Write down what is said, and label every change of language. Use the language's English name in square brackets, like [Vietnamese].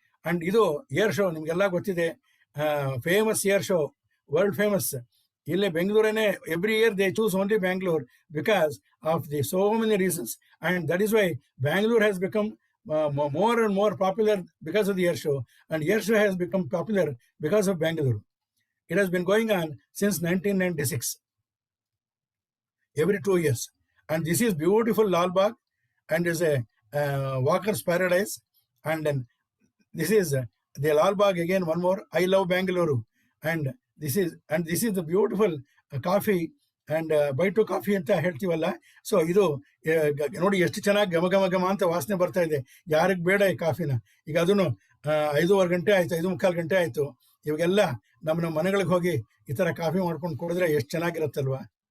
[Kannada] And ಇದು air show ನಿಮ್ಗೆಲ್ಲ ಗೊತ್ತಿದೆ, famous air show, world famous. ಇಲ್ಲೇ ಬೆಂಗಳೂರೇ, [English] Every year they choose only Bangalore because of the so many reasons, and that is why Bangalore has become more and more popular because of the air show, and air show has become popular because of Bangalore. It has been going on since 1996, every 2 years. And this is beautiful Lal Bagh, and is a walker's paradise. And then this is the Lal Bagh again, one more. I love Bangalore. And this is the beautiful coffee and by two coffee [Kannada] ಅಂತ ಹೇಳ್ತೀವಲ್ಲ. So ಇದು ನೋಡಿ ಎಷ್ಟು ಚೆನ್ನಾಗಿ ಘಮ ಘಮ ಘಮ ಅಂತ ವಾಸನೆ ಬರ್ತಾ ಇದೆ. ಯಾರಿಗೆ ಬೇಡ ಈ ಕಾಫಿನ? ಈಗ ಅದನ್ನು 5:15 ಗಂಟೆ ಆಯ್ತು, 5:45 ಗಂಟೆ ಆಯ್ತು. ಇವಾಗೆಲ್ಲ ನಮ್ಮ ಮನೆಗಳಿಗೆ ಹೋಗಿ ಈ ತರ ಕಾಫಿ ಮಾಡ್ಕೊಂಡು ಕುಡಿದ್ರೆ ಎಷ್ಟು ಚೆನ್ನಾಗಿರುತ್ತಲ್ವಾ.